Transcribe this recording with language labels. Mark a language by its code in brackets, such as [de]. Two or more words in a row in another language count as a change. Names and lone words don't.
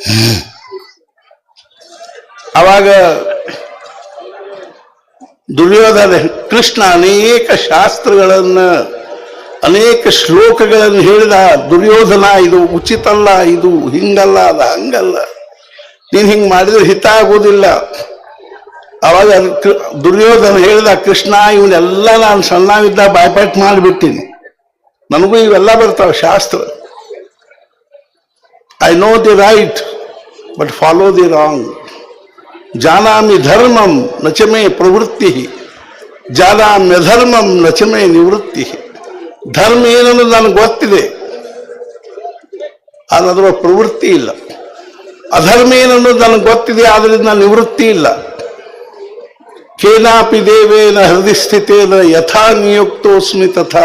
[kn] ಅವಾಗ ದುರ್ಯೋಧನ ಕೃಷ್ಣ ಅನೇಕ ಶಾಸ್ತ್ರಗಳನ್ನ ಅನೇಕ ಶ್ಲೋಕಗಳನ್ನು ಹೇಳಿದ, ದುರ್ಯೋಧನ ಇದು ಉಚಿತ ಅಲ್ಲ, ಇದು ಹಿಂಗಲ್ಲ, ಅದು ಹಂಗಲ್ಲ, ನೀನ್ ಹಿಂಗ್ ಮಾಡಿದ್ರೆ ಹಿತ ಆಗೋದಿಲ್ಲ. ಅವಾಗ ದುರ್ಯೋಧನ ಹೇಳಿದ, ಕೃಷ್ಣ ಇವನ್ನೆಲ್ಲ ನಾನು ಸಣ್ಣವಿದ್ದ ಬಾಯ್ಪಾಟ್ ಮಾಡಿಬಿಟ್ಟಿನಿ, ನನಗೂ ಇವೆಲ್ಲ ಬರ್ತಾವ ಶಾಸ್ತ್ರ. [en] I know the right but follow the wrong. [sa] जानामि धर्मं नचमे प्रवृत्ति, जानाम्य धर्मं नचमे निवृत्ति. [kn] ಧರ್ಮ ಏನನ್ನೋದು ನನಗೆ ಗೊತ್ತಿದೆ, ಆದ್ರೆ ಅದರ ಪ್ರವೃತ್ತಿ ಇಲ್ಲ. ಅಧರ್ಮ ಏನನ್ನೋದು ನನಗೆ ಗೊತ್ತಿದೆ, ಆದ್ರಿಂದ ನಿವೃತ್ತಿ ಇಲ್ಲ. [sa] केनापि देवेन हृदय स्थितेन यथा नियुक्तोस्मि तथा.